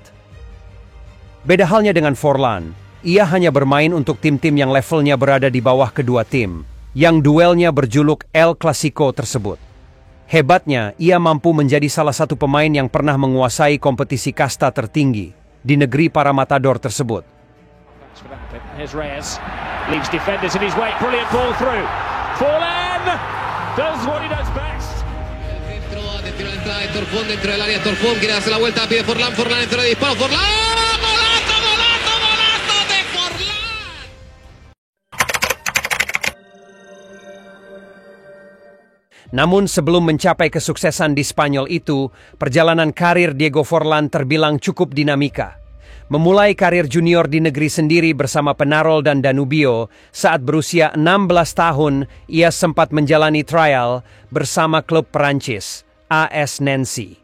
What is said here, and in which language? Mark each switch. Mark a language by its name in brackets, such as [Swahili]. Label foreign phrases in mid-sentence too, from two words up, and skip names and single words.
[Indonesian] Beda halnya dengan Forlán, ia hanya bermain untuk tim-tim yang levelnya berada di bawah kedua tim, yang duelnya berjuluk El Clasico tersebut. Hebatnya, ia mampu menjadi salah satu pemain yang pernah menguasai kompetisi kasta tertinggi di negeri para matador tersebut. [English] Here's Reyes, leaves defenders in his way, brilliant ball through. Forlán does what he does best. [Spanish] Dentro la entrada de Torfón, dentro del área Torfón, quiere darse la vuelta, pide Forlán, Forlán entra de disparo, Forlán, golazo, golazo, golazo de Forlán. [Indonesian] Namun sebelum mencapai kesuksesan di Spanyol itu, perjalanan karir Diego Forlán terbilang cukup dinamika. Memulai karir junior di negeri sendiri bersama Penarol dan Danubio, saat berusia 16 tahun, ia sempat menjalani trial bersama klub Perancis, AS Nancy.